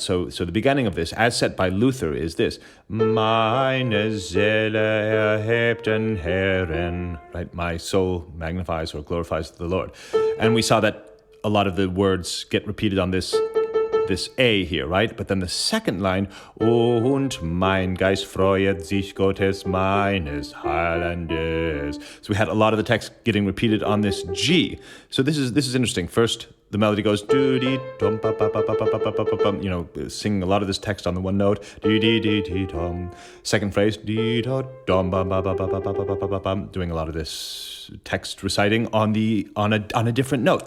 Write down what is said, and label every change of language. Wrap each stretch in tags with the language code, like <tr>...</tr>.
<en>So the beginning of this, as set by Luther, is this,</en> <de>Meine Seel erhebt den Herren,</de> <en>right? My soul magnifies or glorifies the Lord. And we saw that a lot of the words get repeated on this A here, right? But then the second line,</en> <de>und mein Geist freut sich Gottes meines Heilandes.</de> <en>So we had a lot of the text getting repeated on this G. So this is interesting. First, the melody goes do dee dum pa pa pa pa pa pa pa pa pa. Singing a lot of this text on the one note. Dee dee dee dee dum. Second phrase, dee da dum ba ba ba ba ba ba ba ba ba ba. Doing a lot of this text reciting on a different note.</en>